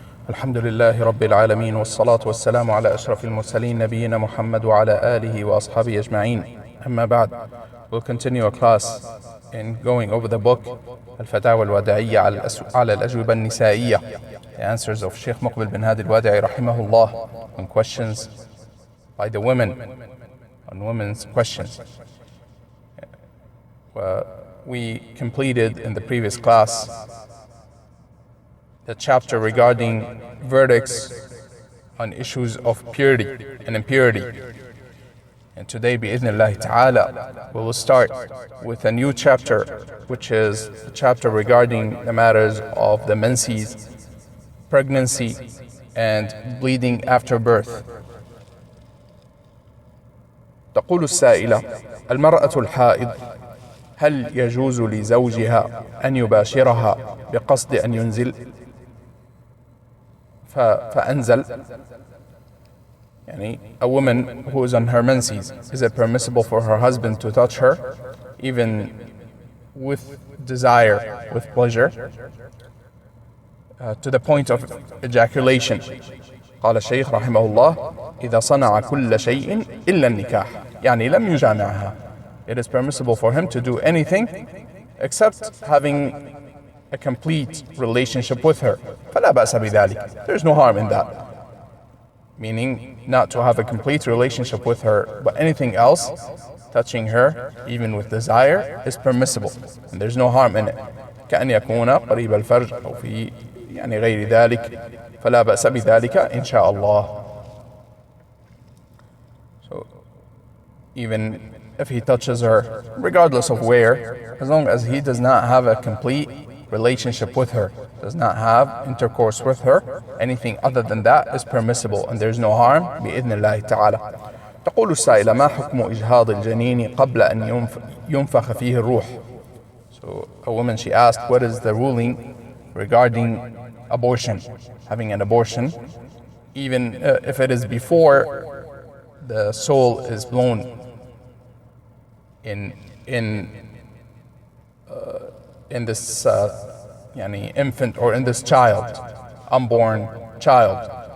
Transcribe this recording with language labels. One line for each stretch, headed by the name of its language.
Arabic: الحمد لله رب العالمين والصلاة والسلام على أشرف المرسلين نبينا محمد وعلى آله وأصحابه أجمعين. أما بعد,
English: we'll continue a class in going over the book الفتاوى الوداعية على الأجوبة النسائية, the answers of Sheikh Muqbil bin Hadi al-Wada'i rahimahullah on questions by the women, on women's questions. We completed in the previous class the chapter regarding verdicts on issues of purity and impurity. And today,
Arabic: bi'idhnillahi ta'ala,
English: we will start with a new chapter, which is the chapter regarding the matters of the menses, pregnancy, and bleeding after birth.
Arabic: تقول السائلة: المرأة الحائض هل يجوز لزوجها أن يباشرها بقصد أن ينزل؟ فأنزل.
English: A woman who is on her menses, is it permissible for her husband to touch her, even with desire, with pleasure, to the point of ejaculation?
Arabic: قال الشيخ رحمه الله: إذا صنع كل شيء إلا النكاح، يعني لم يجامعها.
English: It is permissible for him to do anything except having a complete relationship with her.
Arabic: فلا بأس بذلك.
English: There's no harm in that. Meaning not to have a complete relationship with her, but anything else, touching her, even with desire, is permissible. And there's no harm in it.
Arabic: كأن يكون قريب الفرج أو في غير ذلك. فلا بأس بذلك إن شاء الله.
English: So even if he touches her, regardless of where, as long as he does not have a complete relationship with her, does not have intercourse with her, anything other than that is permissible, and there's no harm
Arabic: بإذن الله تعالى. تقول السائلة: ما حكم إجهاض الجنين قبل أن ينفخ فيه الروح?
English: So a woman, she asked, what is the ruling regarding abortion, having an abortion, even if it is before the soul is blown in this infant, or in this child, unborn child.